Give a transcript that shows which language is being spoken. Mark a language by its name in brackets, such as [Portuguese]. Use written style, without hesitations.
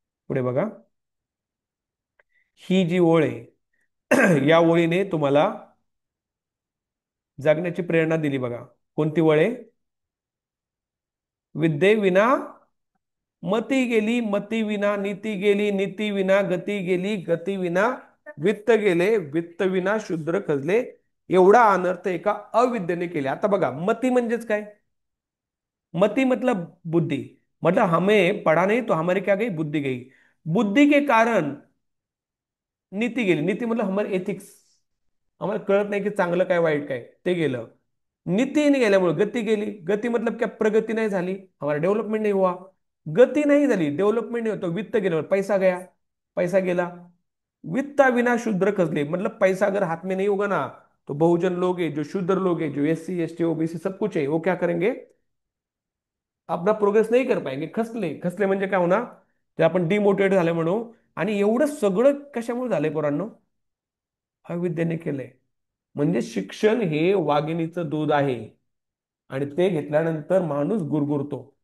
[Marathi] पुढे बघा, ही जी ओळ आहे या ओळीने तुम्हाला जगण्याची प्रेरणा दिली बघा. कोणती ओळ आहे? विद्येविना मती गेली, मती विना नीती गेली, नीती विना गती गेली, गती विना वित्त गेले, वित्त विना शूद्र खचले, एवढा अनर्थ एका अविद्येने केले. आता बघा, मती म्हणजेच काय? [Hindi] मती मतलब बुद्धि, मतलब हमें पढ़ा नहीं तो हमारी क्या गई? बुद्धि गई. बुद्धि के कारण [Marathi] नीती गेली. [Hindi] नीती मतलब हमारे एथिक्स, [Marathi] आम्हाला कळत नाही की चांगलं काय वाईट काय, ते गेलं. नीतीने गेल्यामुळे गती गेली. [Hindi] गती मतलब क्या? प्रगती नहीं झाली, हमारा डेवलपमेंट नहीं हुआ. [Marathi] गती नहीं झाली, डेवलपमेंट नहीं होतो. वित्त गेल्यावर [Hindi] पैसा गया, [Marathi] पैसा गेला. वित्ता विना शूद्र खसले, [Hindi] मतलब पैसा अगर हाथ में नहीं होगा ना, तो बहुजन लोग हैं, जो शूद्र लोग हैं, जो एससी एसटी ओबीसी सब कुछ है, वो क्या करेंगे? अपना प्रोग्रेस नहीं कर पाएंगे. [Marathi] खसले, खसले म्हणजे काय होणार? ते आपण डिमोटिवेट झाले म्हणू. आणि एवढं सगळं कशामुळे झालंय पोरांनो? अविद्येने केलंय. म्हणजे शिक्षण हे वाघिणीचं दूध आहे, आणि ते घेतल्यानंतर माणूस गुरगुरतो.